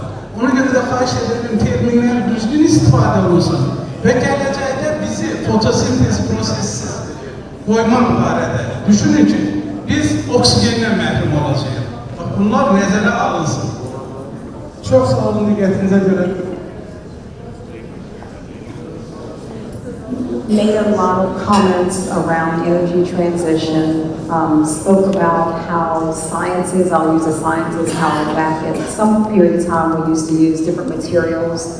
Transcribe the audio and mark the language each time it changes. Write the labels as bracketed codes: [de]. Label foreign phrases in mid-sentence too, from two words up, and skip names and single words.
[az] Ona görə də xahiş edirəm, terminlər düzgün istifadə olunsun və gələcəkdə bizi fotosintez prosessiz qoymaq barədə düşünün ki, biz oksigendən məhrum olacağıq. Bunlar nəzərə alınsın. Çox sağ olun diqqətinizə görə. [en] Made a lot of comments around energy transition, spoke about how sciences, I'll use a scientist, how back at some period of time we used to use different materials.